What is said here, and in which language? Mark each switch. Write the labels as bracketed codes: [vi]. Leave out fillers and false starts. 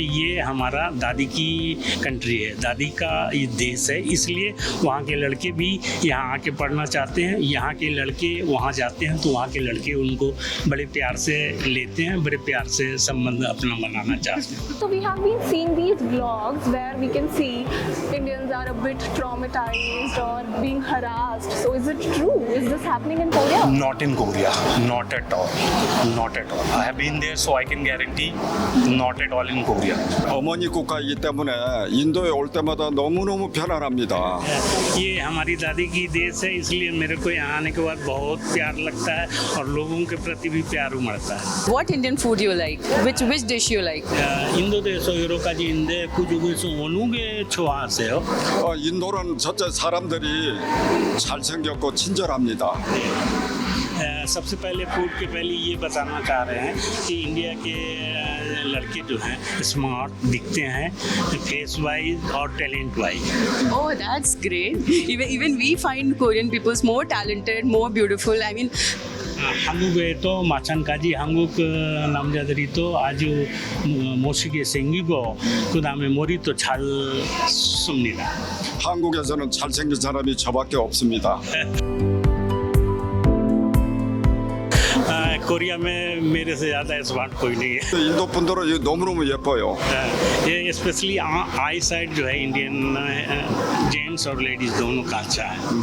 [hi] ये हमारा दादी की कंट्री है, दादी का ये देश है, इसलिए वहाँ के लड़के भी यहाँ आके पढ़ना चाहते हैं। यहाँ के लड़के वहाँ जाते हैं तो वहाँ के लड़के उनको बड़े प्यार से लेते हैं, बड़े प्यार से संबंध अपना बनाना चाहते हैं। [en] So we have been seeing these vlogs where we can see Indians are a bit traumatized or being harassed. So is it true? Is this happening in Korea? Not in Korea, not at all, not at all. I have been there, so I can guarantee, not at all in Korea. [ko] 어머니 국가이기 때문에 인도에 올 때마다 너무너무 편안합니다. [hi] ये हमारी दादी की देश है, इसलिए मेरे को यहाँ आने के बाद बहुत प्यार लगता है और लोगों के प्रति भी प्यार उमड़ता है। [en] What Indian food you like? Which dish you like? [ko] 인도에서 여러 가지 있는데 그 중에서 어느 게 좋아하세요? 인도는 첫째 사람들이 잘생겼고 친절합니다. [hi] सबसे पहले फूड के पहले ये बताना चाह रहे हैं कि इंडिया के लड़के जो हैं स्मार्ट दिखते हैं फेस वाइज और talent wise. [en] Oh, that's great. Even we find Korean people more talented, more beautiful. I mean, [ko] 한국에도 마찬가지 한국 남자들이 또 아주 멋있게 생기고 그 다음에 머리도 잘 씁니다. 한국에서는 잘생긴 사람이 저밖에 없습니다. [hi] Korea में मेरे से ज़्यादा स्मार्ट कोई नहीं है। [ko] 인도 분들은 너무너무 예뻐요. [hi] ये स्पेशली आई साइड जो है इंडियन जेंट्स और लेडीज दोनों का अच्छा है।